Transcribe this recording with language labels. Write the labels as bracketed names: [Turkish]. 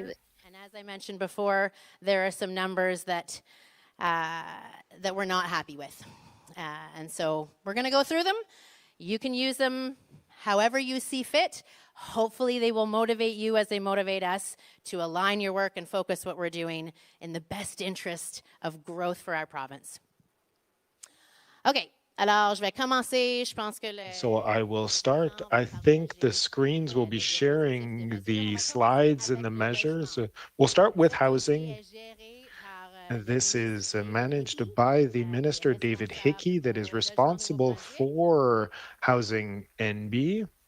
[English] And as I mentioned before, there are some numbers that we're not happy with. And so we're going to go through them. You can use them however you see fit. Hopefully they will motivate you as they motivate us to align your work and focus what we're doing in the best interest of growth for our province. [French] Okay, alors je vais commencer. Je pense que [English] So I will start. I think the screens will be sharing the slides and the measures. We'll start with housing. This is managed by the Minister David Hickey, that is responsible for Housing NB.